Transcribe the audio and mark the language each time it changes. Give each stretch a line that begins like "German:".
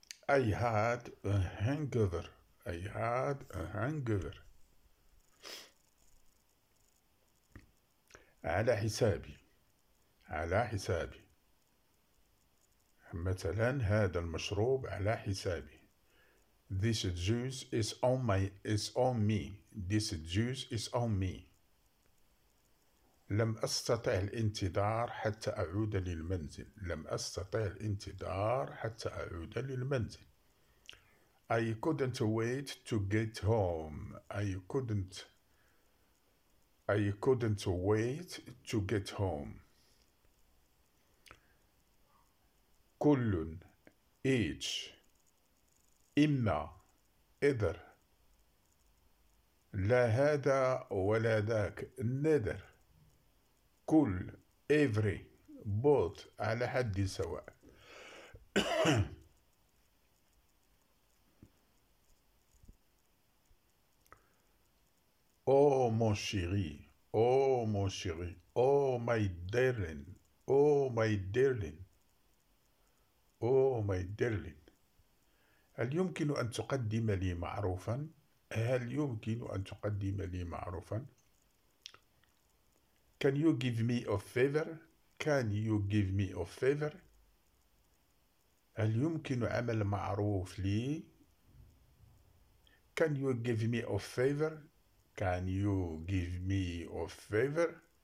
English: I had a hangover. I had a hangover.
Arabic: على حسابي، على حسابي. مثلا هذا المشروب على حسابي.
English: This juice is on my is on me. This juice is on me.
Arabic: لم أستطع الانتظار حتى أعود للمنزل. لم أستطع الانتظار حتى أعود للمنزل.
English: I couldn't wait to get home. I couldn't wait to get home. كل each إما either
Arabic: لا هذا ولا ذاك
English: neither كل every both
Arabic: على حد سواء
French: Oh mon chéri, oh mon chéri,
English: oh my darling, oh my darling. Oh my darling.
Arabic: هل يمكن أن تقدم لي معروفا؟ هل يمكن أن تقدم لي معروفا؟
English: Can you give me a favor? Can you give me a favor?
Arabic: هل يمكن عمل معروف لي؟
English: Can you give me a favor? Can you give me a favor?